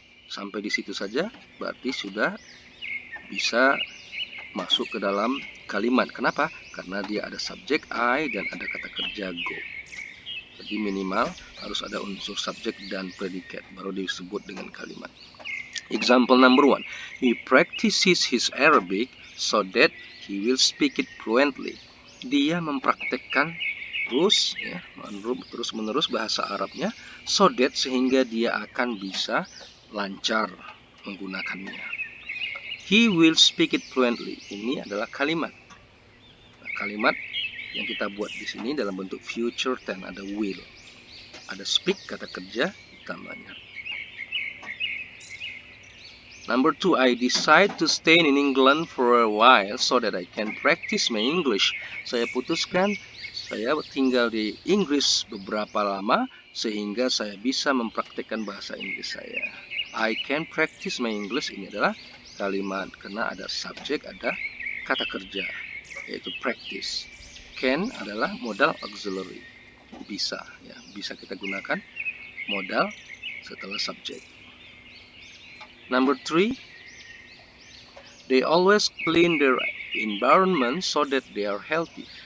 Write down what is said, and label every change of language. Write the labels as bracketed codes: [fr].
[id] Sampai di situ saja berarti sudah bisa masuk ke dalam kalimat. Kenapa? Karena dia ada subjek I dan ada kata kerja go. Jadi minimal harus ada unsur subjek dan predikat baru disebut dengan kalimat. [en] Example number 1. He practices his Arabic so that he will speak it fluently. [id] Dia mempraktekkan terus menerus bahasa Arabnya so that sehingga dia akan bisa lancar menggunakannya. [en] He will speak it fluently. [id] Ini adalah kalimat. Nah, kalimat yang kita buat di sini dalam bentuk future tense, ada will, ada speak kata kerja utamanya. [en] Number 2, I decide to stay in England for a while so that I can practice my English. [id] Saya putuskan saya tinggal di Inggris beberapa lama sehingga saya bisa mempraktikkan bahasa Inggris saya. [en] I can practice my English, [id] ini adalah kalimat karena ada subjek, ada kata kerja, yaitu practice. Can adalah modal auxiliary, bisa kita gunakan modal setelah subjek. [en] Number 3, they always clean their environment so that they are healthy.